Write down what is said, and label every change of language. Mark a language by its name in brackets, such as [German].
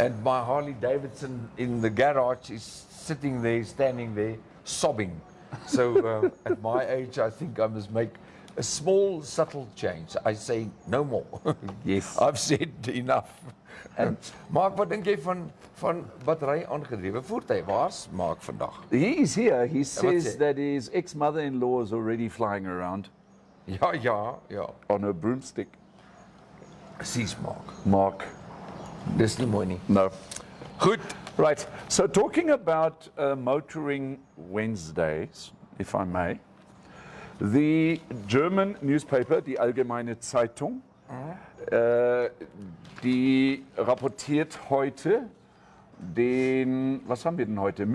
[English] And my Harley Davidson in the garage is sitting there, standing there, sobbing. So at my age, I think I must make a small, subtle change. I say no more. Yes. I've said enough. [Afrikaans] En Mark, wat dink jy van battery aangedrewe voertuie? Waar's Mark vandag? [English] He is here. He says it? that his ex-mother-in-law is already flying around [Afrikaans] Ja. [English] on her broomstick. [Afrikaans] Presies, Mark. [English] Mark, [Afrikaans] Dis nie mooi nie. [English] no. [Afrikaans] Goed. [English] Right. So talking about motoring Wednesdays, if I may, the German newspaper, die Allgemeine Zeitung, [German] die rapportiert heute was haben wir denn heute?